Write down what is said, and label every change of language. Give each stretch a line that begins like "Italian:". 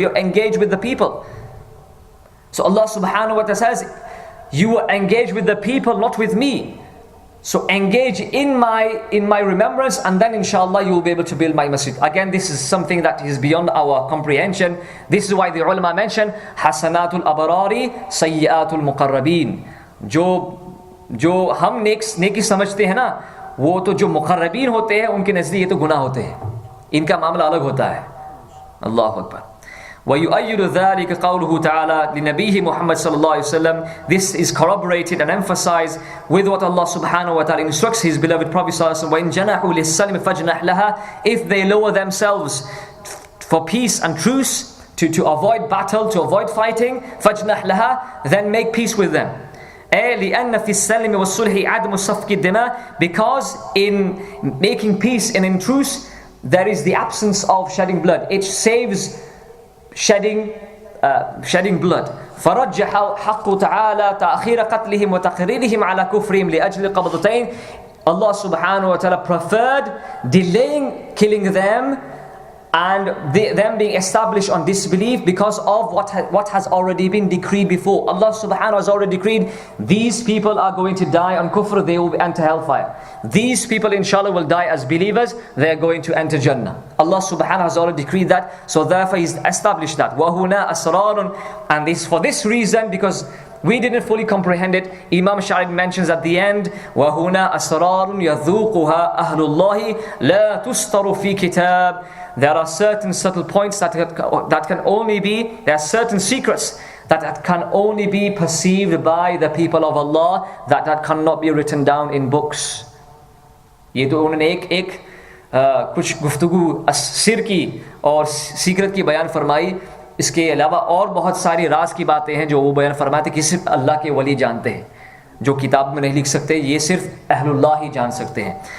English: You are engaged with the people. So Allah subhanahu wa ta'ala says, you are engaged with the people, not with me. So engage in my remembrance, and then inshallah you will be able to build my masjid. Again, this is something that is beyond our comprehension. This is why the ulama mention
Arabic: hasanatul abarari sayyiatul muqarrabin.
Hindi: जो हम नेकी समझते हैं ना, वो तो जो मुकर्रबीन होते हैं उनके नज़दीक ये तो गुनाह होते हैं. इनका मामला अलग होता है. अल्लाहु Akbar.
Arabic: وَيُؤَيِّدُ ذَلِكَ قَوْلُهُ تَعَالَى لِنَبِيهِ Muhammad sallallahu alayhi wa sallam.
English: This is corroborated and emphasized with what Allah subhanahu wa ta'ala instructs His beloved Prophet sallallahu alayhi wa sallam.
Arabic: وَإِن جَنَحُوا لِلسَّلْمِ فَجْنَحْ لَهَا.
English: If they lower themselves for peace and truce, to avoid battle, to avoid fighting,
Arabic: فَجْنَحْ لَهَا,
English: then make peace with them.
Arabic: لأن في السلم والصلح عدم سفك الدماء.
English: Because in making peace and in truce, there is the absence of shedding blood. It saves shedding blood.
Arabic: فرجح حق تعالى تأخير قتلهم وتقريرهم على كفرهم لأجل قبضتين.
English: Allah subhanahu wa ta'ala preferred delaying killing them and them being established on disbelief because of what has already been decreed before. Allah subhanahu wa ta'ala has already decreed, these people are going to die on kufr, they will enter hellfire. These people inshallah will die as believers, they are going to enter Jannah. Allah subhanahu wa ta'ala has already decreed that, so therefore He's established that.
Arabic: وَهُنَا أَسْرَارٌ.
English: And this for this reason, because we didn't fully comprehend it, Imam Sha'rani mentions at the end,
Arabic: وَهُنَا أَسْرَارٌ يَذُوقُهَا أَهْلُ اللَّهِ لَا تُسْطَرُ فِي كِتَابٍ.
English: There are certain subtle points that can only be, there are certain secrets that can only be perceived by the people of Allah, that cannot be written down in books.
Hindi: ये तो उन्होंने एक कुछ गुफ्तगू सिर की और secret की बयान फरमाई. इसके अलावा और बहुत सारी राज की बातें हैं जो वो बयान फरमाते कि सिर्फ अल्लाह के वली जानते हैं, जो किताब में नहीं लिख सकते, ये सिर्फ अहलुल्लाह ही जान सकते हैं.